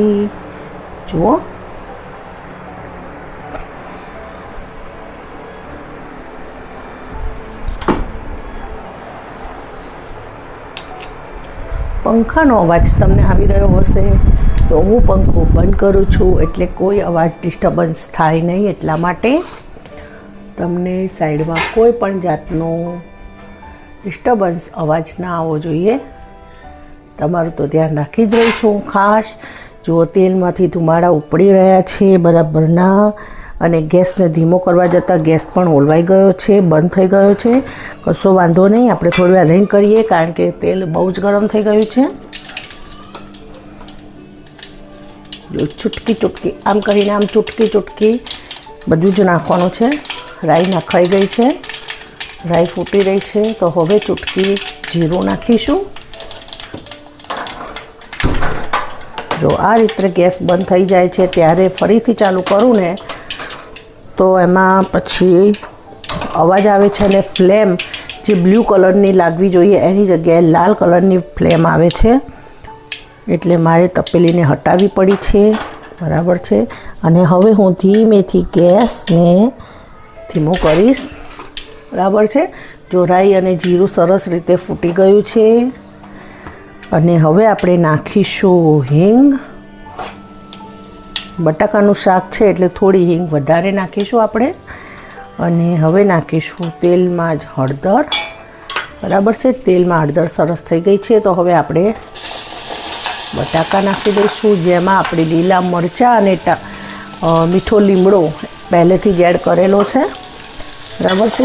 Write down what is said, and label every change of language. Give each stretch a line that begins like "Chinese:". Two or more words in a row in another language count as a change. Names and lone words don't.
Gujarati: જુઓ પંખાનો અવાજ તમને આવી રહ્યો હશે તો હું પંખો બંધ કરું છું એટલે કોઈ અવાજ ડિસ્ટર્બન્સ થાય નહીં। એટલા માટે તમને સાઇડ માં કોઈ પણ જાતનો ડિસ્ટર્બન્સ અવાજ ના આવો જોઈએ। તમારું તો ધ્યાન રાખી જ રહી છું ખાસ। જો તેલમાંથી ધુમાડા ઉપડી રહ્યા છે બરાબરના અને ગેસ ને ધીમો કરવા જતા ગેસ પણ ઓલવાઈ ગયો છે, બંધ થઈ ગયો છે। કશો વાંધો નહીં, આપણે થોડી વાર રહીને કરીએ કારણ કે તેલ બહુ જ ગરમ થઈ ગયું છે। જો ચપટી ચપટી આમ કરીને આમ ચપટી ચપટી બધું જ નાખવાનું છે। રાઈ નખાઈ ગઈ છે, રાઈ ફૂટી રહી છે। તો હવે ચપટી જીરું નાખીશું। જો આ રીતે ગેસ બંધ થઈ જાય છે ત્યારે ફરીથી ચાલુ કરું ને તો એમાં પછી અવાજ આવે છે અને ફ્લેમ જે બ્લૂ કલરની લાગવી જોઈએ એની જગ્યાએ લાલ કલરની ફ્લેમ આવે છે એટલે મારે તપેલીને હટાવવી પડી છે। બરાબર છે। અને હવે હું ધીમેથી ગેસને ધીમો કરીશ। બરાબર છે. જો રાઈ અને જીરું સરસ રીતે ફૂટી ગયું છે અને હવે આપણે નાખીશું હિંગ। બટાકાનું શાક છે એટલે થોડી હિંગ વધારે નાખીશું આપણે। અને હવે નાખીશું તેલમાં જ હળદર। બરાબર છે. તેલમાં હળદર સરસ થઈ ગઈ છે તો હવે આપણે બટાકા નાખી દઈશું જેમાં આપણે લીલા મરચાં અને મીઠો લીમડો પહેલેથી જ એડ કરેલો છે। બરાબર છે।